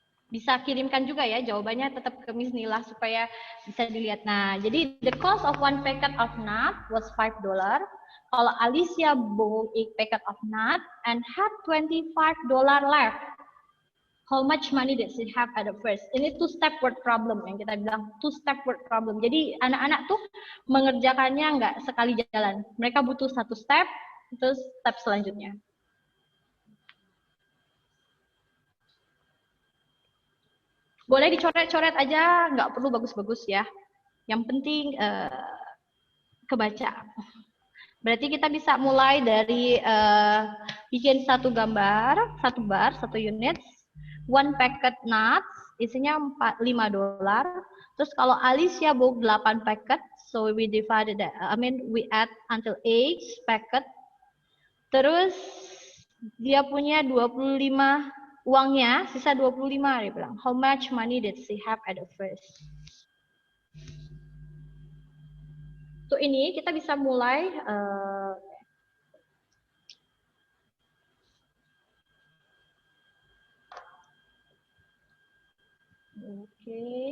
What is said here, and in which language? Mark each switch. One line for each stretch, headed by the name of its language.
Indonesian: Bisa kirimkan juga ya jawabannya, tetap ke Miss Nila supaya bisa dilihat. Nah, jadi
English: the cost of one packet of nut was $5.
Indonesian: Kalau
English: Alicia bought a packet of nut and had $25 left, how much money did she have at the first?
Indonesian: Ini two-step word problem yang kita bilang, two-step word problem. Jadi anak-anak tuh mengerjakannya nggak sekali jalan. Mereka butuh satu step, terus step selanjutnya. Boleh dicoret-coret aja, nggak perlu bagus-bagus ya. Yang penting kebaca. Berarti kita bisa mulai dari bikin satu gambar, satu bar, satu unit,
English: one packet nuts,
Indonesian: isinya $5. Terus kalau
English: Alicia bought 8 packet, so we divided that, we add until 8 packet.
Indonesian: Terus dia punya 25 uangnya, sisa 25 dia bilang.
English: How much money did she have at the first?
Indonesian: So ini kita bisa mulai oke.